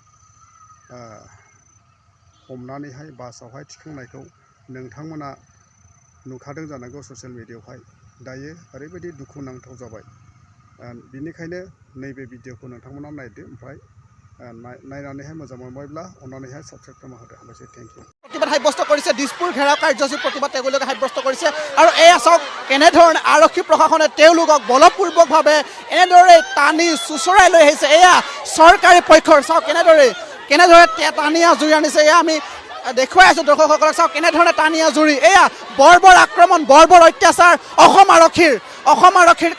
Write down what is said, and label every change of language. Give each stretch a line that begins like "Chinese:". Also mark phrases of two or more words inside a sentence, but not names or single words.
Bodo: हमनानैहाय बासावहाय थिखांनायखौ नोंथांमोना नुखादों जानांगौ ससियेल मिडियायावहाय दायो ओरैबायदि दुखुनांथाव जाबाय बिनिखायनो नैबे भिडिअखौ नोंथांमोना नायदो ओमफ्राय नायनानैहाय मोजां मोनबायब्ला अन्नानैहाय साबस्क्राइब खालामना होदो हामबायसै
English: thank you
Assamese: प्रतिবাদ সাব্যস্ত কৰিছে দিছপুৰ ঘেৰাও কাৰ্যসূচী প্ৰতিবাদ তেওঁলোকে সাব্যস্ত কৰিছে আৰু এয়া চাওক কেনেধৰণে আৰক্ষী প্ৰশাসনে তেওঁলোকক বলপূৰ্বকভাৱে এনেদৰে টানি চুচৰাই লৈ আহিছে এয়া চৰকাৰী পক্ষৰ চাওক কেনেদৰে টানি আজুৰি আনিছে এয়া আমি দেখুৱাই আছোঁ দৰ্শকসকলক চাওক কেনেধৰণে টানি আজুৰি এয়া বৰ্বৰ আক্ৰমণ বৰ্বৰ অত্যাচাৰ অসম আৰক্ষীৰ